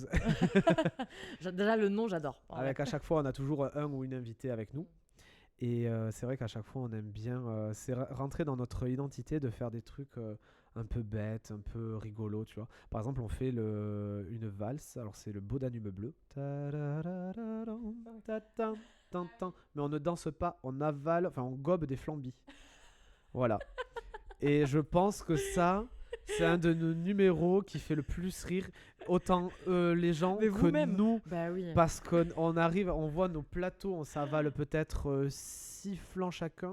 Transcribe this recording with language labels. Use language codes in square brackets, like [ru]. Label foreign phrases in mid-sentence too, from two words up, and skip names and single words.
[fr] Déjà le nom, j'adore. Ouais. Avec à chaque fois, on a toujours un ou une invitée avec nous. Et c'est vrai qu'à chaque fois, on aime bien. C'est rentrer dans notre identité de faire des trucs un peu bêtes, un peu rigolos, tu vois. Par exemple, on fait une valse. Alors, c'est le Beau Danube bleu. Ta-da-da-da-dam, ta-tam, tam-tam. Mais on ne danse pas, on avale, enfin, on gobe des flambis. Voilà. Et je pense que ça, c'est un de nos numéros qui fait le plus rire. Autant les gens Mais que vous-même. nous. Bah oui. Parce qu'on arrive, on voit nos plateaux, on s'avale peut-être 6 flancs chacun.